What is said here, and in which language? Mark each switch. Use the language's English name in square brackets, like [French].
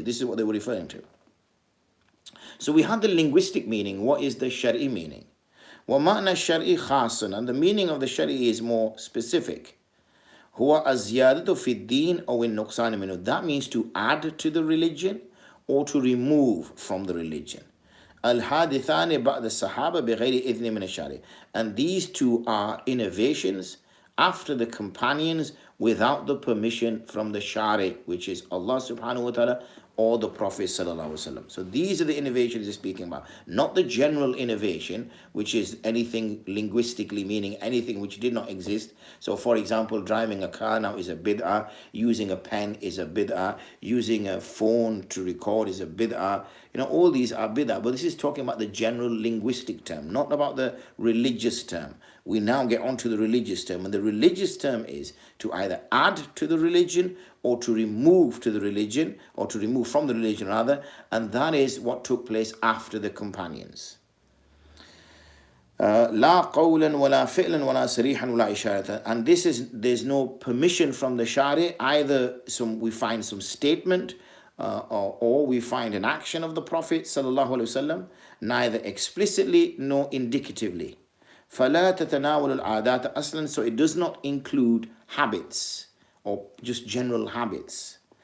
[English] This is what they were referring to. So we had the linguistic meaning. What is the shari'i meaning? [Arabic] وَمَعْنَى الشَّرْعِ خَاصٌ, [English] and the meaning of the shari'i is more specific. [Arabic] هُوَ الزِّيَادَةُ فِي الدِّينِ أَوْ النُّقْصَانِ مِنْهُ, [English] that means to add to the religion or to remove from the religion. [Arabic] الْحَادِثَانِ بَعْدَ الصَّحَابَةِ بِغَيْرِ إِذْنٍ مِنَ الشَّارِعِ, [English] and these two are innovations after the companions without the permission from the Shari, which is Allah subhanahu wa ta'ala or the Prophet sallallahu alaihi wasallam. So these are the innovations he's speaking about, not the general innovation, which is anything linguistically, meaning anything which did not exist. So for example, driving a car now is a bid'ah, using a pen is a bid'ah, using a phone to record is a bid'ah. All these are bid'ah, but this is talking about the general linguistic term, not about the religious term. We now get onto the religious term, and the religious term is to either add to the religion or to remove to the religion, or to remove from the religion rather, and that is what took place after the companions. [Arabic] لا قولا ولا فعلا ولا صريحا ولا إشارة. [English] And there's no permission from the Shari, either we find some statement or we find an action of the Prophet sallallahu alaihi wasallam, neither explicitly nor indicatively. [Arabic] فلا تتناول العادات أصلا, [English] so it does not include habits or just general habits.